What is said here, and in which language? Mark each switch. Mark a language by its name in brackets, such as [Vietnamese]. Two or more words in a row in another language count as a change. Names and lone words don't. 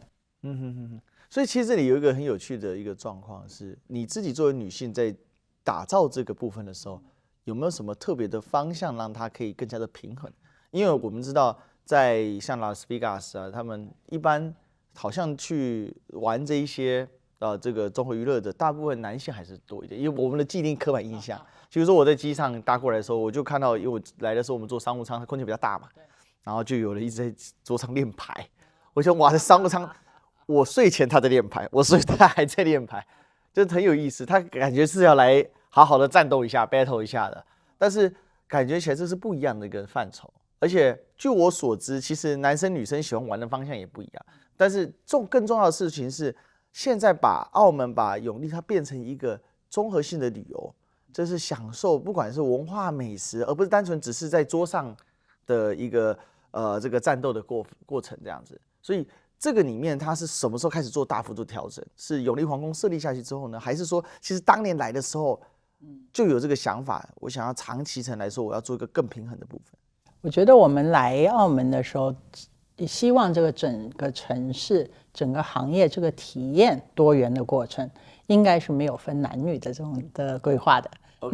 [Chinese] 所以其實這裡有一個很有趣的一個狀況是，你自己作為女性在打造這個部分的時候，有沒有什麼特別的方向讓它可以更加的平衡？因為我們知道在像拉斯維加斯啊，他們一般好像去玩這一些這個綜合娛樂的，大部分男性還是多一點，因為我們的既定刻板印象。比如說我在機上搭過來的時候，我就看到，因為我來的時候我們坐商務艙，它空間比較大嘛，然後就有人一直在桌上練牌。我想哇，在商務艙，我睡前他在練牌，我睡他還在練牌，就是很有意思。他感覺是要來好好的戰鬥一下、battle 一下的，但是感覺起來這是不一樣的一個範疇。而且據我所知，其實男生女生喜歡玩的方向也不一樣。但是更重要的事情是，現在把澳門、把永利它變成一個綜合性的旅遊，這是享受不管是文化美食，而不是單純只是在桌上的一個這個戰鬥的過程這樣子。所以這個裡面它是什麼時候開始做大幅度調整？是永利皇宮設立下去之後呢，還是說其實當年來的時候就有這個想法？我想要長期程來說，我要做一個更平衡的部分。我覺得我們來澳門的時候，希望這個整個城市、整個行業這個體驗多元的過程，應該是沒有分男女的這種的規劃的。Okay.